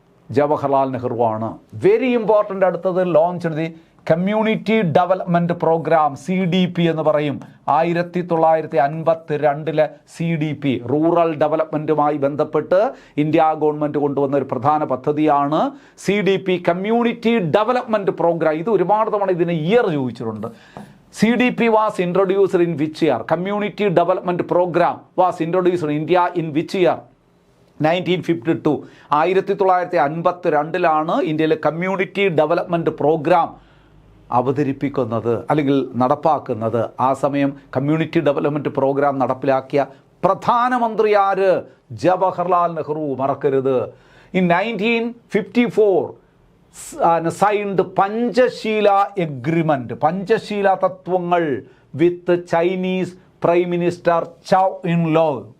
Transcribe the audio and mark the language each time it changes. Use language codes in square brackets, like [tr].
[ml] Jawaharlal നെഹ്റുവാണ്. [en] Very important. [ml] അടുത്തത് [en] launch the community development programme, [ml] CDP എന്ന് പറയും. 1952 CDP, റൂറൽ ഡെവലപ്മെൻറ്റുമായി ബന്ധപ്പെട്ട് ഇന്ത്യ ഗവൺമെൻറ് കൊണ്ടുവന്ന ഒരു പ്രധാന പദ്ധതിയാണ് CDP, കമ്മ്യൂണിറ്റി ഡെവലപ്മെൻറ്റ് പ്രോഗ്രാം. ഇത് ഒരുപാട് തവണ ഇതിന് ഇയർ ചോദിച്ചിട്ടുണ്ട്. [en] CDP was introduced in which year? Community Development Program was introduced in India in which year? 1952. [ml] 1952 ഇന്ത്യയിലെ കമ്മ്യൂണിറ്റി ഡെവലപ്മെൻറ്റ് പ്രോഗ്രാം അവതരിപ്പിക്കുന്നത് അല്ലെങ്കിൽ നടപ്പാക്കുന്നത്. ആ സമയം കമ്മ്യൂണിറ്റി ഡെവലപ്മെൻറ്റ് പ്രോഗ്രാം നടപ്പിലാക്കിയ പ്രധാനമന്ത്രി ആര്? [en] Jawaharlal Nehru, [ml] മറക്കരുത്. [en] in 1954 signed Panchsheel agreement, [ml] Panchsheel തത്വങ്ങൾ [en] With Chinese prime minister Chou En Lai.